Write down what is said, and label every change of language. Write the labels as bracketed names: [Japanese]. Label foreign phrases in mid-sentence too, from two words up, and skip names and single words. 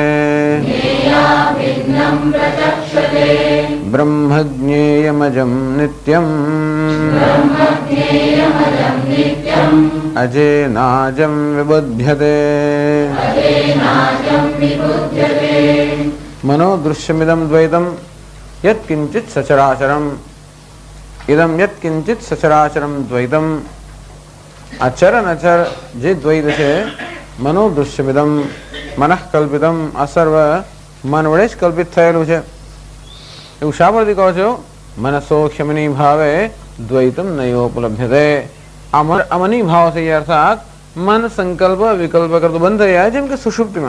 [Sanskrit] ब्रह्मज्ञेयमजं नित्यम् अजेनाजं विबुध्यते। मनोदृश्यमिदं द्वैतं यत्किंचित् सचराचरम्। इदं यत्किंचित् सचराचरं द्वैतं अचर अचर [Gujarati] જે દ્વૈત છે [Sanskrit] મનોદૃશ્યમિદમ મનઃ કલ્પિતમ [Gujarati] આ સર્વ મન વડે જ કલ્પિત થયેલું છે એવું શા પરથી કહો છો? [Sanskrit] મનસો ક્ષમની ભાવે દ્વૈતમ નૈવોપલભ્યતે। [Gujarati] આ અમની ભાવ છે અર્થાત મન સંકલ્પ વિકલ્પ કરતું બંધ થઈ જાય જેમ કે સુષુપ્તિમાં।